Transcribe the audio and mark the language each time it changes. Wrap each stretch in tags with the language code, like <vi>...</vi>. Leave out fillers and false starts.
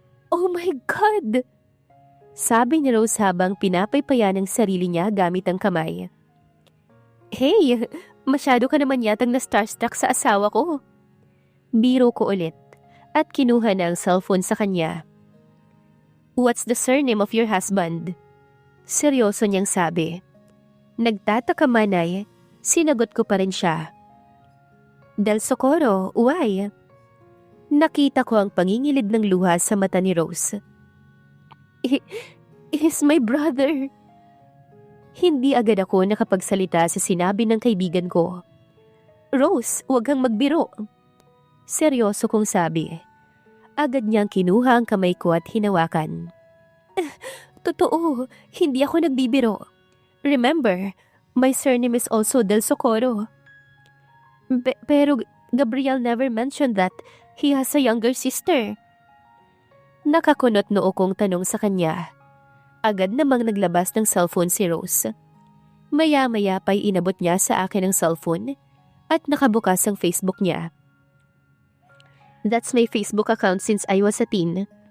<en>Oh my God!</en> <tl>Sabi ni Rose habang pinapaypayan ang sarili niya gamit ang kamay. Hey, masyado ka naman yatang na-starstruck sa asawa ko. Biro ko ulit at kinuha na ang cellphone sa kanya.</tl> <en>What's the surname of your husband?</en> <tl>Seryoso niyang sabi. Nagtataka man ay, sinagot ko pa rin siya.</tl> <en>Del Socorro, why?</en> <tl>Nakita ko ang pangingilid ng luha sa mata ni Rose.</tl> <en>He's my brother.</en> <tl>Hindi agad ako nakapagsalita sa sinabi ng kaibigan ko. Rose, huwag kang magbiro. Seryoso kong sabi. Agad niyang kinuha ang kamay ko at hinawakan. Totoo, hindi ako nagbibiro.</tl> <en>Remember, my surname is also Del Socorro. Pero Gabriel never mentioned that he has a younger sister.</en> <tl>Nakakunot noo kong tanong sa kanya. Agad namang naglabas ng cellphone si Rose. Maya-maya pa'y inabot niya sa akin ang cellphone at nakabukas ang Facebook niya.</tl> <en>That's my Facebook account since I was a teen.</en>